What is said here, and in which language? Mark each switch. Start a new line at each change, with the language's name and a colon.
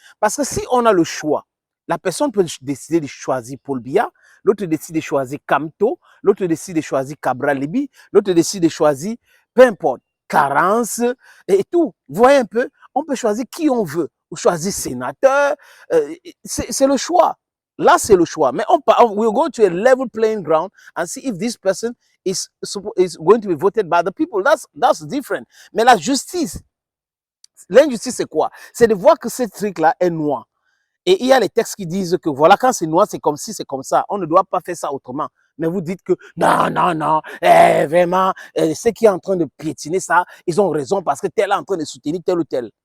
French: Parce que si on a le choix, la personne peut décider de choisir Paul Biya, l'autre décide de choisir Kamto, l'autre décide de choisir Cabral Libi, l'autre décide de choisir, peu importe, Carence et tout. Vous voyez un peu, on peut choisir qui on veut, ou choisir sénateur, c'est le choix. Là, c'est le choix. Mais
English: we'll go to a level playing ground and see if this person is going to be voted by the people. That's different.
French: Mais la justice, l'injustice, c'est quoi? C'est de voir que ce truc-là est noir. Et il y a les textes qui disent que voilà, quand c'est noir, c'est comme si, c'est comme ça. On ne doit pas faire ça autrement. Mais vous dites que non, non, non, vraiment, ceux qui sont en train de piétiner ça, ils ont raison parce que tel est en train de soutenir tel ou tel.